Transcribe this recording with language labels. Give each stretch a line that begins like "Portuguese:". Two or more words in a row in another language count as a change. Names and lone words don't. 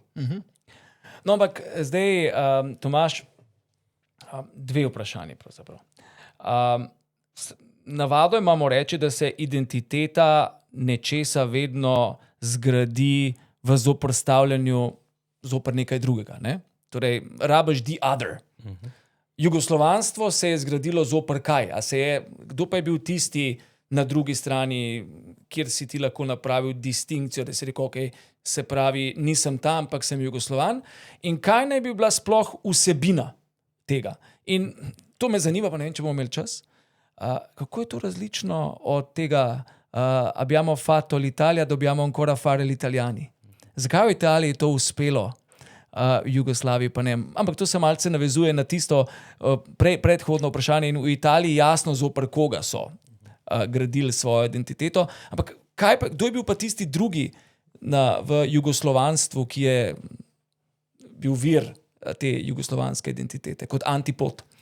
Slovenian: No, ampak zdaj, Tomaž, dve vprašanje pravzaprav. Navado imamo reči, da se identiteta nečesa vedno zgradi v zoprstavljanju zoper nekaj drugega. Ne? Torej, rabiš
English: the other.
Slovenian: Jugoslovanstvo se je zgradilo zoper kaj? Kdo pa je bil tisti na drugi strani, kjer si ti lahko napravil distinkcijo, da si rekel, okay, se pravi, nisem tam, ampak sem Jugoslovan. In kaj naj bi bila sploh vsebina tega? In to me zanima, pa ne vem, če bomo imeli čas. Kako je to različno od tega,
Italian: abbiamo fatto l'Italia, dobbiamo ancora fare gli italiani?
Slovenian: Zakaj v Italiji to uspelo, v Jugoslaviji pa ne? Ampak to se malce navezuje na tisto predhodno vprašanje in v Italiji jasno zoper koga so gradili svojo identiteto. Ampak kdo je bil pa tisti drugi v jugoslovanstvu, ki je bil vir te jugoslovanske identitete, kot antipod?